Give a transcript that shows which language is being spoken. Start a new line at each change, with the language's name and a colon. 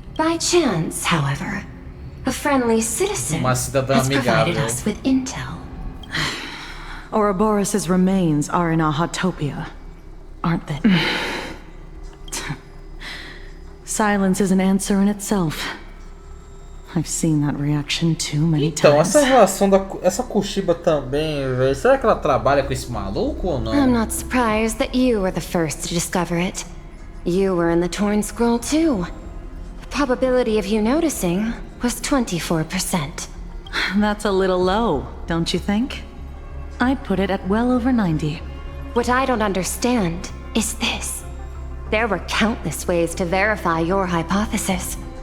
English: By chance, however, a friendly citizen has provided us with intel. Ouroboros' remains are in Ahatopia, aren't they? Silence is an answer in itself. I've seen that reaction too many
Portuguese: Então,
English: times.
Portuguese: essa relação essa Kushiba também, velho. Será que ela trabalha com esse maluco ou não?
English: I'm not surprised that you were the first to discover it. You were in the Torn Scroll too. The probability of you noticing was 24%. That's a little low, don't you think? I'd put it at well over 90. What I don't understand is this. There were countless ways to verify your hypothesis.